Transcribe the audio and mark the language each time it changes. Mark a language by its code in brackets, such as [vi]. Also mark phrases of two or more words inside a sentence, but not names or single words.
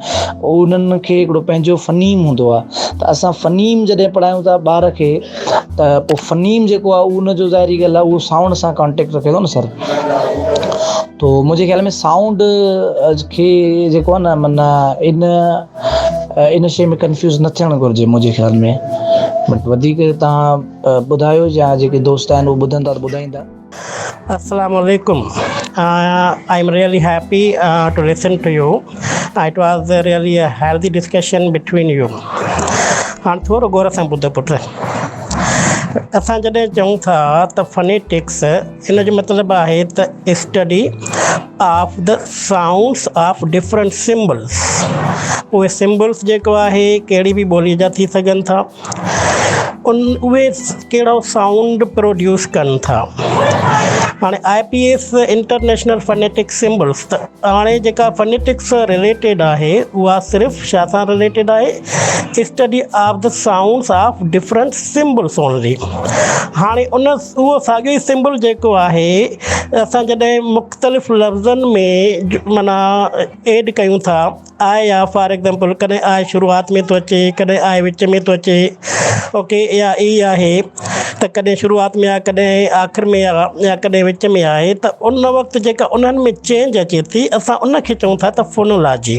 [sd] उन्हनि खे हिकिड़ो पंहिंजो फ़नीम हूंदो आहे। त असां फ़नीम जॾहिं पढ़ायूं था ॿार खे, त पोइ फ़नीम जेको आहे उनजो ज़ाहिरी ॻाल्हि आहे उहो साउंड सां कॉन्टेक्ट रखे थो न सर। तो मुंहिंजे ख़्याल में साउंड खे जेको आहे न, माना इन शइ में कंफ्यूज़ न थियणु घुरिजे मुंहिंजे ख़्याल में। बट वधीक तव्हां ॿुधायो, या जेके दोस्त आहिनि उहे ॿुधनि था त ॿुधाईंदा। [ar] السلام عليكم. [en] I'm really happy to listen to you. It was really a healthy discussion between you. [sd] हाणे थोरो गौर सां ॿुधो पुट, असां जॾहिं चऊं था त फनेटिक्स, इन जो मतिलबु आहे त [en] study of the sounds of different symbols. [sd] उहे सिम्बल्स जेको आहे कहिड़ी बि ॿोलीअ जा थी सघनि था, उहे कहिड़ो साउंड प्रोड्यूस कनि था। हाणे IPS [en] international phonetics symbols, [sd] त हाणे जेका फनेटिक्स रिलेटेड आहे उहा सिर्फ़ु छा सां रिलेटेड आहे, [en] study of the sounds of different symbols only. [sd] हाणे उहो साॻियो ई सिम्बल जेको आहे असां जॾहिं मुख़्तलिफ़ लफ़्ज़नि में माना एड कयूं था, आहे या [en] for example [sd] कॾहिं आहे शुरूआत में थो अचे, कॾहिं आहे विच में थो अचे, ओके, या ई आहे त कॾहिं शुरूआत में आहे, कॾहिं आख़िर में आहे, या कॾहिं विच में आहे, त उन वक़्तु जेका उन्हनि में चेंज अचे थी, असां उनखे चऊं था त फोनोलॉजी।